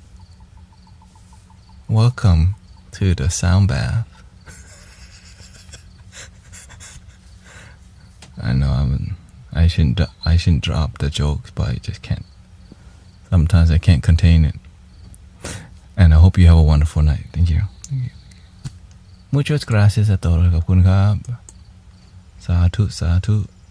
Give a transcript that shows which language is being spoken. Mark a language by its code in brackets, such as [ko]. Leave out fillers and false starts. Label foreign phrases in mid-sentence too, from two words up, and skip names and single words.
[en] Welcome to the sound bath. I know I shouldn't drop the jokes, but I just can't. Sometimes I can't contain it. And I hope you have a wonderful night. Thank you. [es] Muchas gracias a todos. [th] ขอบคุณครับ สาธุ